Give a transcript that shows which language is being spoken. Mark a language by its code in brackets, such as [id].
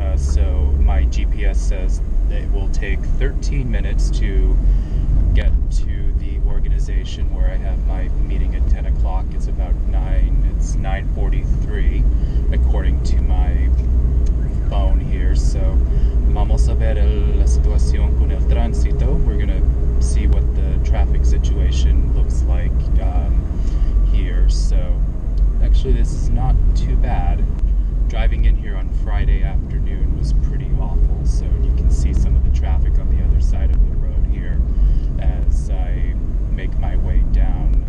[en] So my GPS says that it will take 13 minutes to get to the organization where I have my meeting at 10 o'clock. It's about 9:43 according to my phone here. [es] So vamos a ver la situación con el tránsito. [en] We're gonna see what the traffic situation looks like here. So actually this is not too bad. Driving in here on Friday afternoon was pretty awful, so you can see some of the traffic on the other side of the road here as I make my way down.